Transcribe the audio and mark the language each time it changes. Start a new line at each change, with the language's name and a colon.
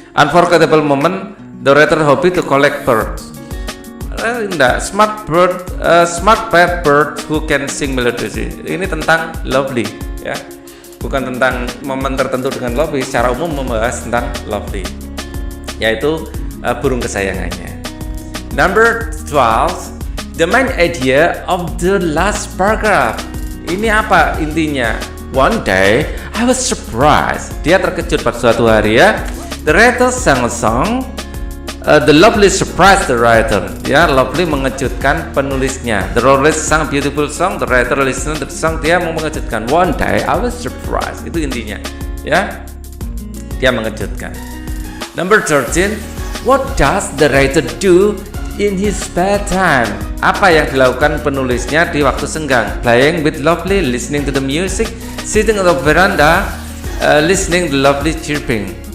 English: Unforgettable moment, the writer hobby to collect birds. Enggak, smart bird who can sing melodiously.
Indonesian: Ini tentang Lovely, ya. Bukan tentang momen tertentu dengan Lovely, secara umum membahas tentang Lovely, yaitu burung kesayangannya.
English: Number 12, the main idea of the last paragraph.
Indonesian: Ini apa intinya?
English: One day, I was surprised.
Indonesian: Dia terkejut pada suatu hari ya.
English: The writer sang a song. The Lovely surprised the writer.
Indonesian: Ya, Lovely mengejutkan penulisnya.
English: The writer sang beautiful song. The writer listened to the song.
Indonesian: Dia mau mengejutkan.
English: One day, I was surprised.
Indonesian: Itu intinya. Ya, dia mengejutkan.
English: Number 13, what does the writer do in his spare time?
Indonesian: Apa yang dilakukan penulisnya di waktu senggang?
English: Playing with Lovely, listening to the music, sitting on the veranda, listening to Lovely chirping.